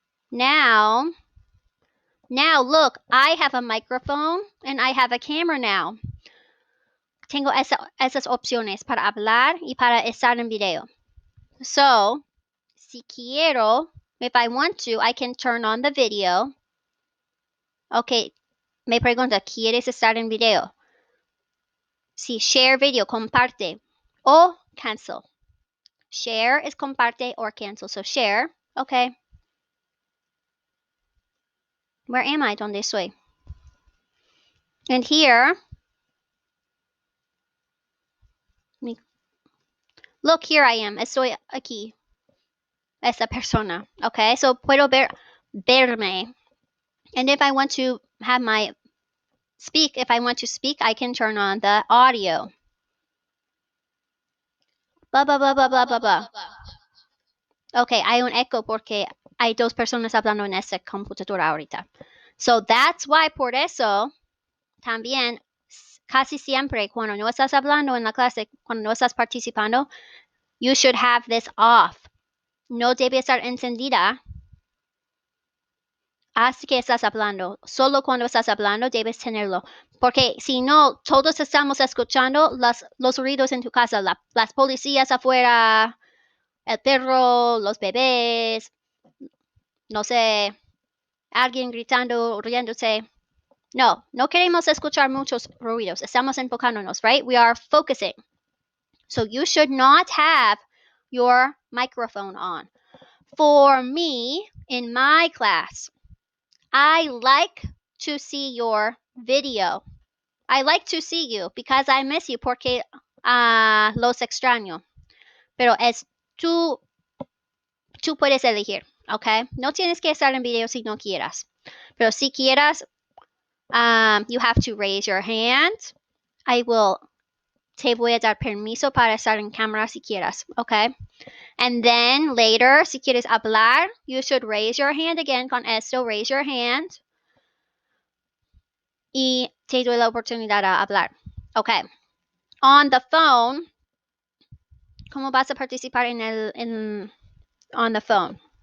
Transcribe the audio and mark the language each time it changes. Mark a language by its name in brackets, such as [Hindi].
[English] Now, look, I have a microphone and I have a camera now. [Spanish] Tengo esas opciones para hablar y para estar en video. [English] So, [Spanish] si quiero, [English] if I want to, I can turn on the video. [Spanish] Okay, me pregunta, ¿quieres estar en video? Si [English] share [Spanish] video, comparte o [English] cancel. Share is [Spanish] comparte [English] or cancel. So share, okay. Where am I? [Spanish] ¿Dónde estoy? [English] And here, look, here I am. [Spanish] Estoy aquí. Esa persona. Okay, so puedo verme. [English] And if I want to have if I want to speak, I can turn on the audio. Blah, blah, blah, blah, blah, blah, blah. [Spanish] Okay, hay un eco porque hay dos personas hablando en esa computadora ahorita. [English] So that's why, [Spanish] por eso, también, casi siempre, cuando no estás hablando en la clase, cuando no estás participando, [English] you should have this off. [Spanish] No debe estar encendida hasta que estás hablando. Solo cuando estás hablando debes tenerlo. Porque si no, todos estamos escuchando los ruidos en tu casa, las policías afuera, el perro, los bebés, no sé, alguien gritando, riéndose. No queremos escuchar muchos ruidos. Estamos enfocándonos, [English] right? We are focusing. So you should not have your microphone on. For me, in my class, I like to see your video. I like to see you because I miss you [Spanish] porque los extraño. Pero es tú puedes elegir, ¿ok? No tienes que estar en video si no quieras. Pero si quieras, [English] you have to raise your hand. [Spanish] Te voy a dar permiso para estar en cámara si quieras, ¿ok? [English] And then later, [Spanish] si quieres hablar, [English] you should raise your hand again. [Spanish] Con esto, [English] raise your hand. [Spanish] Y te doy la oportunidad a hablar. Ok. [English] On the phone, [Spanish] ¿cómo vas a participar [English] on the phone?